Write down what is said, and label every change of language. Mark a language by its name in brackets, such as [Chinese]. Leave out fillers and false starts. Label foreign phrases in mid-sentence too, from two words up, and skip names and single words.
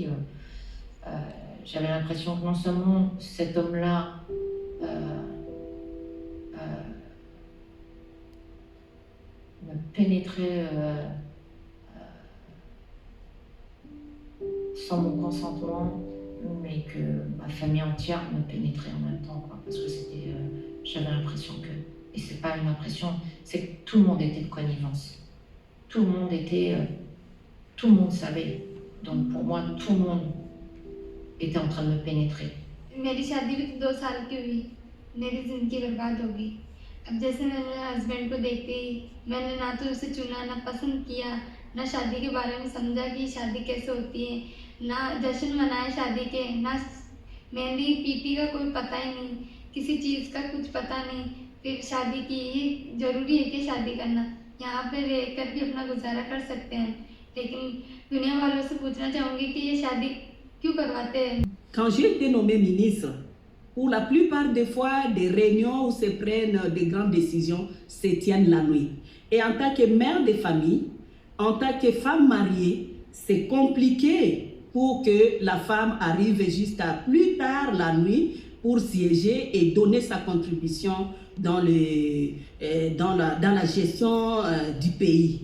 [French] J'avais l'impression que non seulement cet homme-là me pénétrait sans mon consentement, mais que ma famille entière me pénétrait en même temps, quoi, parce que j'avais l'impression que, et c'est pas une impression, c'est que tout le monde était de connivence. Tout le monde savait. Donc pour moi, tout le monde était en train de me pénétrer. [Hindi] मेरी शादी भी 2 साल की हुई, मेरी ज़िंदगी बर्बाद हो गई। अब जैसे मैंने हस्बैंड को देखते ही मैंने ना तो उसे चुना, ना पसंद किया, ना शादी के बारे में समझा कि शादी कैसे होती है, ना जश्न मनाए शादी के, ना मेहंदी पीटी का कोई पता ही नहीं, किसी चीज़ का कुछ पता नहीं। फिर शादी की ही ज़रूरी है कि शादी करना, यहाँ पे रहकर भी अपना गुजारा कर सकते हैं, लेकिन दुनिया वालों से पूछना चाहूँगी कि ये शादी क्यों करवाते हैं। [French] Quand j'ai été nommée ministre, pour la plupart des fois, des réunions où se prennent des grandes décisions se tiennent la nuit. Et en tant que mère de famille, en tant que femme mariée, c'est compliqué pour que la femme arrive jusqu'à plus tard la nuit pour siéger et donner sa contribution dans la gestion du pays.